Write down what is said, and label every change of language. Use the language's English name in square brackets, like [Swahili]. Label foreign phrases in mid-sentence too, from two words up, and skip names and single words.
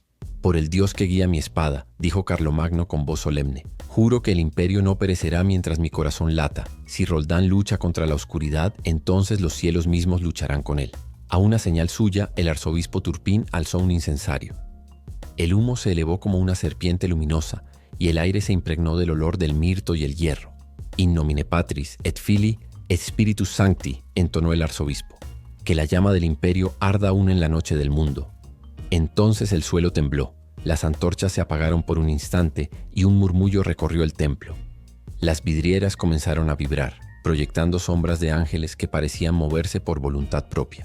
[Spanish] «Por el Dios que guía mi espada», dijo Carlomagno con voz solemne, «juro que el imperio no perecerá mientras mi corazón lata. Si Roldán lucha contra la oscuridad, entonces los cielos mismos lucharán con él». A una señal suya, el arzobispo Turpín alzó un incensario. El humo se elevó como una serpiente luminosa, y el aire se impregnó del olor del mirto y el hierro. [Latin] «In nomine Patris et Filii et Spiritus Sancti», entonó el arzobispo. [Spanish] «Que la llama del imperio arda aún en la noche del mundo». Entonces el suelo tembló, las antorchas se apagaron por un instante y un murmullo recorrió el templo. Las vidrieras comenzaron a vibrar, proyectando sombras de ángeles que parecían moverse por voluntad propia.